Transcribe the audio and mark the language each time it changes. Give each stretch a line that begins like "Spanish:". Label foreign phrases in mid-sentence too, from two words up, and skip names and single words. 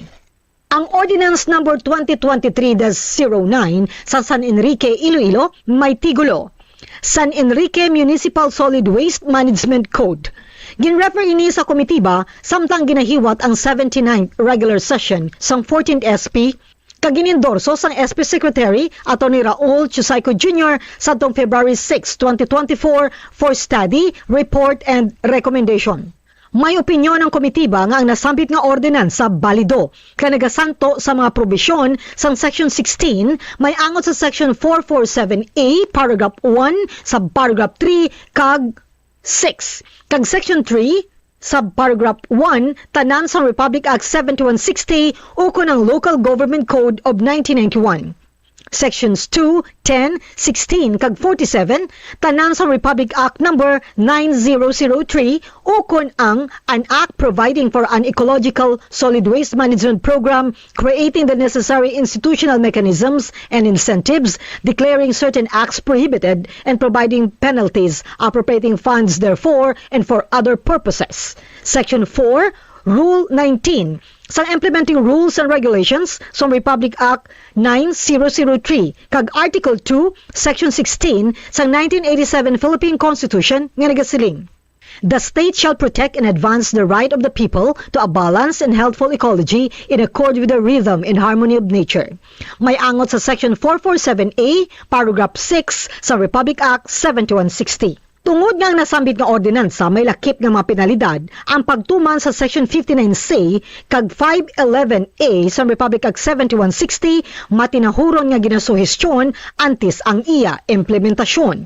Hiligaynon: Ang Ordinance Number 2023-09 sa San Enrique, Iloilo may tigulo: San Enrique Municipal Solid Waste Management Code. Ginrefer ini sa komitiba samtang ginahiwat ang 79th
English: regular session
Hiligaynon: sang 14th SP kag ginendorso sang SP Secretary Atty. Raul Chusayco Jr.
English: sa February 6, 2024 for study, report, and recommendation.
Hiligaynon: May opinyon ng komitiba nga ang nasambit nga ordinansa balido kaya nagasanto sa mga probisyon sang Section 16 may angot sa Section 447A Paragraph 1 sa Paragraph 3 kag 6 kag Section 3 Subparagraph 1, tanan sa Republic Act 7160 ukon ang Local Government Code of 1991.
English: Sections 2, 10, 16,
Hiligaynon: kag 47, tanan sa
English: Republic Act Number 9003
Hiligaynon: ukon ang
English: an act providing for an ecological solid waste management program, creating the necessary institutional mechanisms and incentives, declaring certain acts prohibited, and providing penalties, appropriating funds therefore and for other purposes.
Hiligaynon: Section 4, Rule 19, sa
English: implementing rules and regulations
Hiligaynon: sa Republic Act 9003 kag Article 2, Section 16 sa 1987 Philippine Constitution nga nagasiling:
English: The state shall protect and advance the right of the people to a balanced and healthful ecology in accord with the rhythm and harmony of nature.
Hiligaynon: May angot sa Section 447A, Paragraph 6 sa Republic Act 7160. Tungod nga ang nasambit nga ordinansa may lakip nga mga penalidad ang pagtuman sa Section 59C kag 511A sa Republic Act 7160 matinahuron nga ginasuhestyon antes ang iya implementasyon.